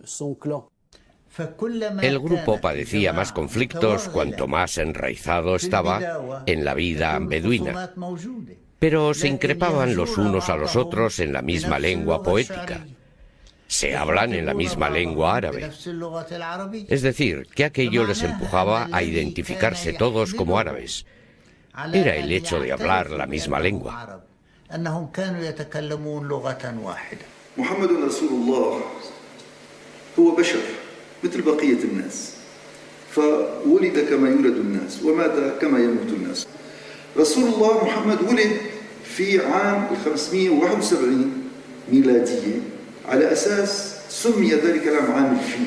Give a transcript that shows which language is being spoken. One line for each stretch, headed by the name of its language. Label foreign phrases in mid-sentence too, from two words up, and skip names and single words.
Spanish: El grupo padecía más conflictos cuanto más enraizado estaba en la vida beduina, pero se increpaban los unos a los otros en la misma lengua poética. Se hablan en la misma lengua árabe. Es decir, que aquello les empujaba a identificarse todos como árabes. Era el hecho de hablar la misma lengua.
Arabic: مثل بقية الناس فولد كما يولد الناس ومات كما يموت الناس. رسول الله محمد ولد في عام 571 ميلادية على أساس سمي ذلك العام عام الفيل.